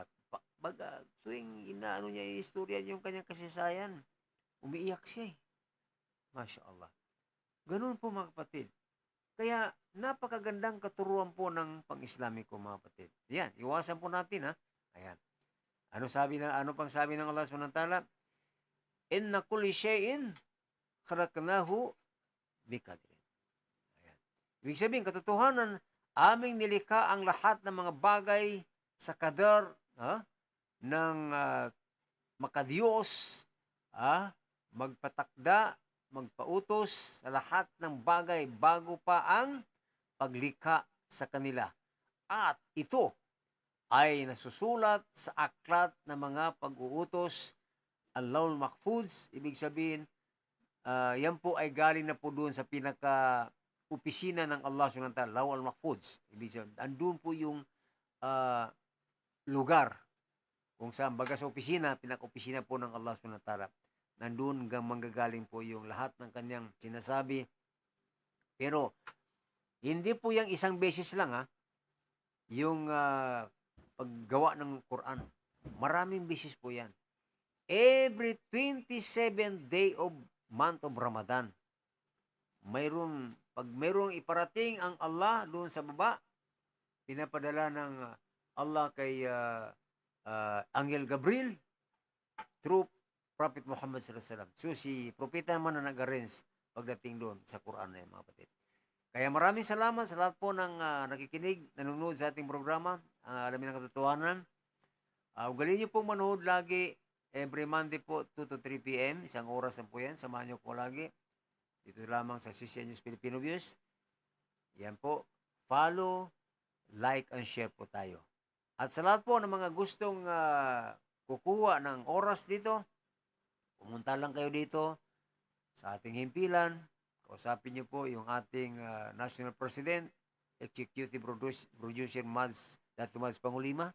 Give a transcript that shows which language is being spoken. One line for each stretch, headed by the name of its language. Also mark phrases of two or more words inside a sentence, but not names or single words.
Filipino: Tuwing inaano niya yung istorya yung kanyang kasaysayan, umiiyak siya eh. Masya Allah. Ganun po mga kapatid. Kaya napakagandang katuruan po ng pang-Islamiko mga kapatid. Yan, iwasan po natin ha. Ayan. Ano pang sabi ng Allah SWT?
Arabic: إن كل شيء خلقناه بقدر.
Filipino: Ayan. Ibig sabihin, katotohanan, aming nilikha ang lahat ng mga bagay sa kadar ng makadiyos, magpatakda, magpautos sa lahat ng bagay bago pa ang paglikha sa kanila. At ito ay nasusulat sa aklat ng mga pag-uutos, al-Lawhul Mahfuz. Ibig sabihin, yan po ay galing na po doon sa pinaka-opisina ng Allah SWT, Lawhul Mahfuz. Ibig sabihin, andun po yung lugar kung saan baga sa opisina, pinaka-opisina po ng Allah SWT. Nandun manggagaling po yung lahat ng kanyang sinasabi. Pero, hindi po yung isang beses lang yung paggawa ng Quran. Maraming beses po yan.
English: Every 27th day of month of Ramadan,
Filipino: pag mayroong iparating ang Allah doon sa baba, pinapadala ng Allah kay Angel Gabriel through Prophet Muhammad SAW. So si propeta naman na nag-arrange pagdating doon sa Quran na mga kapatid. Kaya maraming salamat sa lahat po ng nakikinig, nanonood sa ating programa, alamin ang katotohanan. Ugalin niyo pong manood lagi,
English: every Monday
Filipino: po, 2 to 3 p.m. Isang oras na po yan, samahan niyo po lagi. Dito lamang sa CCN News Filipino Views. Yan po,
English: follow, like, and share po tayo.
Filipino: At sa lahat po ng mga gustong kukuha ng oras dito, pumunta lang kayo dito sa ating himpilan. Kausapin niyo po yung ating
English: National President, Executive Producer
Filipino: Dato' Mads Pangulima.